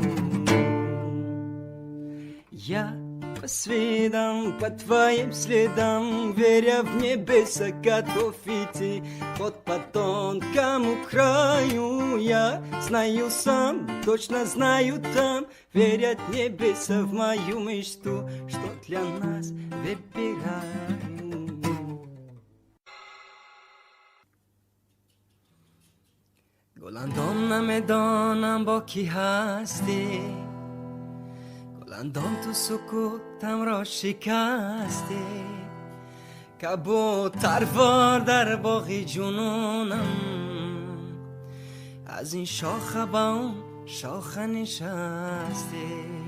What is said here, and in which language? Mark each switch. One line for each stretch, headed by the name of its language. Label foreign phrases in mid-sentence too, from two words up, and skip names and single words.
Russian: Я по следам, по твоим следам, веря в небеса, готов идти. Ход по тонкому краю, я знаю сам, точно знаю там, верят небеса в мою мечту, что для нас выбираю.
Persian: گلندام نمیدانم با کی هستی، گلندام تو سکوتم را شکستی. کبوتروار در باغ جنونم، از این شاخه با اون شاخه نشستی.